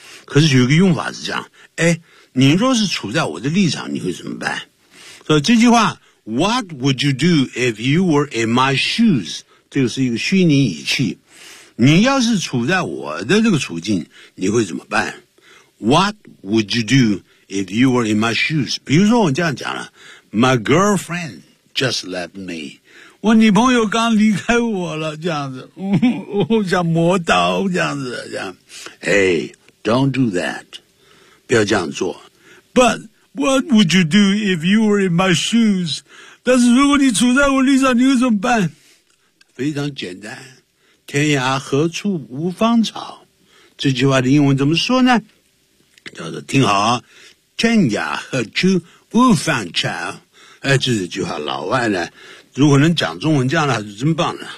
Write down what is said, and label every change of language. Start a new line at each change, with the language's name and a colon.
Chinese: 可是有一个用法是这样，哎，你若是处在我的立场，你会怎么办？所以这句话
English: ,What would you do if you were in my shoes?
Chinese: 这个是一个虚拟语气。你要是处在我的这个处境，你会怎么办？
English: What would you do if you were in my shoes?
Chinese: 比如说我这样讲了，
English: My girlfriend just left me.
Chinese: 我女朋友刚离开我了，这样子，我想磨刀，这样子，这样。
English: Hey, don't do that.
Chinese: 不要这样做。
English: But what would you do if you were in my shoes?
Chinese: 但是如果你处在我立场，你会怎么办？非常简单。天涯何处无芳草，这句话的英文怎么说呢？叫做听好，天涯何处无芳草。哎，这是句话，老外呢，如果能讲中文这样的话是真棒的。